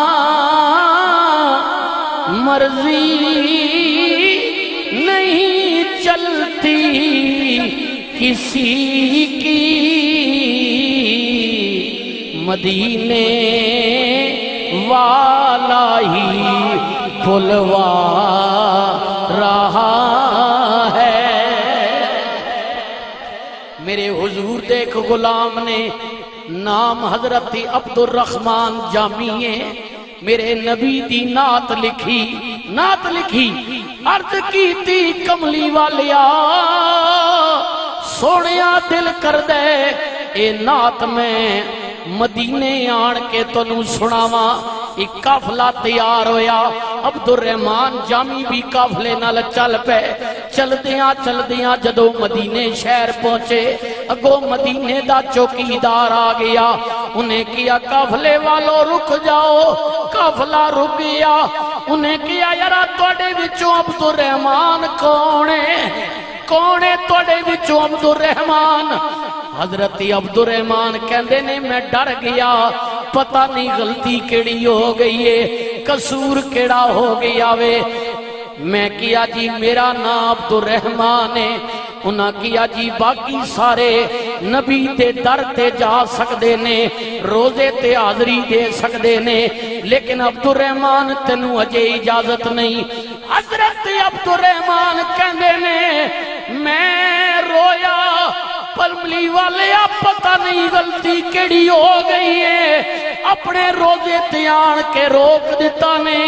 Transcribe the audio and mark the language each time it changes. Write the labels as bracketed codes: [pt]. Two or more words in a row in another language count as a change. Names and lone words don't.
[ur] مرضی نہیں چلتی کسی کی، مدینے والا ہی بلوا رہا ہے۔ میرے حضور دیکھ غلام [pa] نے نام حضرت عبد الرحمن جامی ہے، میرے نبی دی نعت لکھی عرض کی تھی کملی والیا سونیا دل کر دے اے نعت میں مدینے آن کے تنوں سناواں۔ ایک قافلہ تیار ہویا، عبد الرحمن جامی بھی قافلے نال چل پے، چل دیاں جدو مدینے شہر پہنچے، اگو مدینے دا چوکیدار آ گیا، انہیں کیا قافلے والو رک جاؤ، قافلہ رک گیا، انہیں کیا یارا توڑے وچوں عبد الرحمن کونے توڑے وچوں عبد الرحمن؟ حضرت عبد الرحمن کہندے نے میں ڈر گیا، پتہ نہیں غلطی کیڑی ہو گئی ہے، قصور کیڑا ہو گیا وے۔ میں کیا جی میرا نام عبد الرحمن ہے، انہاں کیا جی باقی سارے نبی دے در تے جا سکدے نے، روزے تے حاضری دے سکدے نے، لیکن عبد الرحمن تینوں اجے اجازت نہیں۔ حضرت عبد الرحمن کہندے نے میں رویا، پلملی والے پتہ نہیں غلطی کیڑی ہو گئی ہے، اپنے روزے تے آن کے روک دیتا نے۔